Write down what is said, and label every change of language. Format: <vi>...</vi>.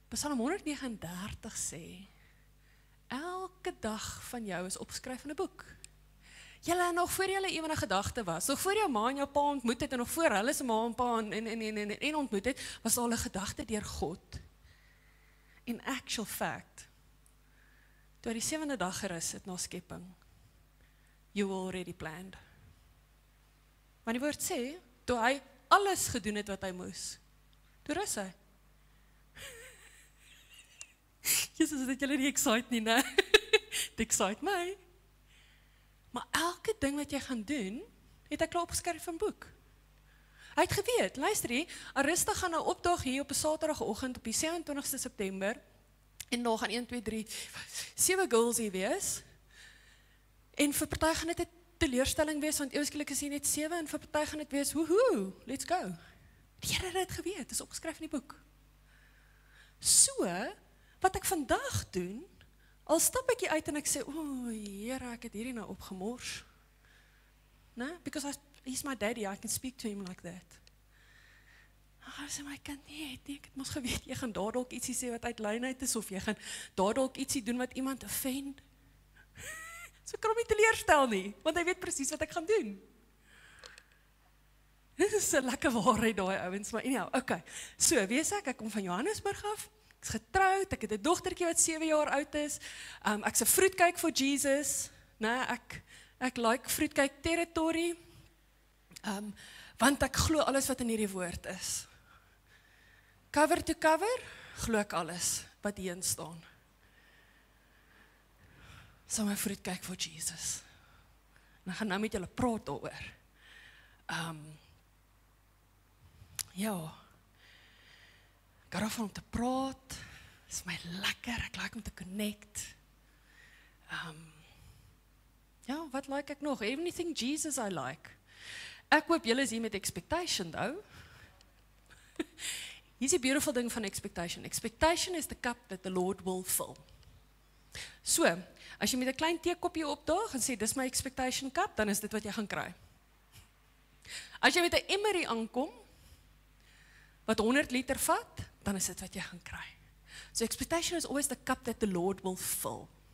<af>Psalm 139 sê, elke dag van jou is opgeskryf in 'n boek. Julle nog voor julle ewige gedagte was, nog voor jou ma en jou pa ontmoet het, en nog voor hulle se ma en pa en ontmoet het, was al 'n gedagte deur God.</af> <en>In actual fact,</en> <af>toe hy die 7de dag gerus het na skepping,</af> <en>you were already planned.</en> <af>Want die woord sê, toe hy alles gedoen het wat hy moes, toe rus hy. Jesus, dat julle nie excite nie, né? Dit excite my. Maar elke ding wat jy gaan doen, het hy klaar opgeskryf in 'n boek. Hy het geweet, luister hier, Arista gaan nou opdag hier op 'n Saterdagoggend op die 27ste September, en daar gaan 1, 2, 3, 7 girls hier wees, en vir party gaan dit 'n teleurstelling wees, want eweskielik is hier net 7, en vir party gaan dit wees, woehoe,</af> <en>let's go.</en> <af>Die Here het dit geweet, dit is opgeskryf in die boek. So, wat ek vandag doen, al stap ek hier uit en ek sê, Here, ek het hierdie nou opgemors. Nee,</af> <en>because he's my daddy, I can speak to him like that.</en> <af>Hy sê, my kind, nee, ek het mos geweet, jy gaan daar dalk ietsie sê wat uit lyn uit is, of jy gaan daar dalk ietsie doen wat iemand offend. So kan hom nie teleurstel nie, want hy weet presies wat ek gaan doen. Dit is 'n lekker waarheid daai ouens, maar anyhow, okay. So, weet ek kom van Johannesburg af, ek is getroud, ek het 'n dogtertjie wat 7 jaar oud is, ek's 'n</af> <en>fruitcake for Jesus,</en> <af>nee, ek like fruitcake territory, want ek glo alles wat in hierdie woord is. Cover to cover, glo ek alles wat hierin staan. So my</af> <en>fruitcake for Jesus.</en> <af>En ek gaan nou met julle praat daaroor. Ja, ek hou daarvan om te praat, is my lekker, ek like om te connect. Ja, wat like ek nog?</af> <en>Anything Jesus I like.</en> <af>Ek hoop julle is hier met expectation, though. Hier is die beautiful ding van expectation.</af> <en>Expectation is the cup that the Lord will fill.</en> <af>So, as jy met 'n klein teekoppie opdaag en sê, dis my expectation cup, dan is dit wat jy gaan kry. As jy met 'n emmerie aankom, wat 100 liter vat, dan is dit wat jy gaan kry.</af> <en>So expectation is always the cup that the Lord will fill.</en>